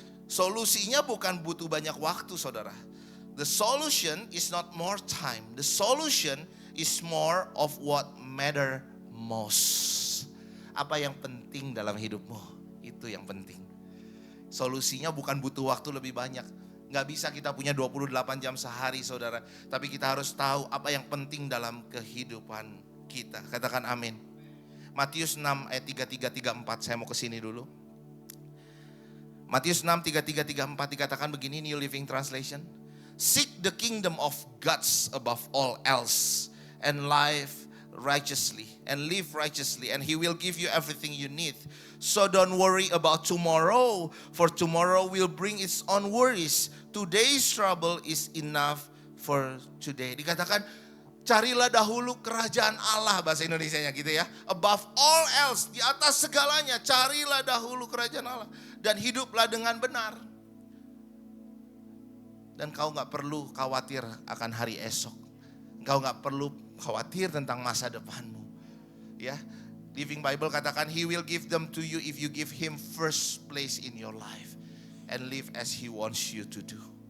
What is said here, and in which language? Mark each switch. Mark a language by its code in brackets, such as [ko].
[id] Solusinya bukan butuh banyak waktu, saudara. [en] The solution is not more time. The solution is more of what matter most. [id] Apa yang penting dalam hidupmu, itu yang penting. Solusinya bukan butuh waktu lebih banyak. Gak bisa kita punya 28 jam sehari, saudara. Tapi kita harus tahu apa yang penting dalam kehidupan kita. Katakan amin. Matius 6 ayat 33-34, saya mau ke sini dulu. Matius 6, 33-34 dikatakan begini, New Living Translation. [en] Seek the kingdom of God above all else and live righteously and he will give you everything you need. So don't worry about tomorrow, for tomorrow will bring its own worries. Today's trouble is enough for today. [id] Dikatakan carilah dahulu kerajaan Allah, bahasa Indonesianya gitu ya. [en] Above all else, [id] di atas segalanya carilah dahulu kerajaan Allah dan hiduplah dengan benar. Dan kau gak perlu khawatir akan hari esok. Kau gak perlu khawatir tentang masa depanmu. Ya, Living Bible katakan, [en] He will give them to you if you give Him first place in your life. And live as He wants you to do.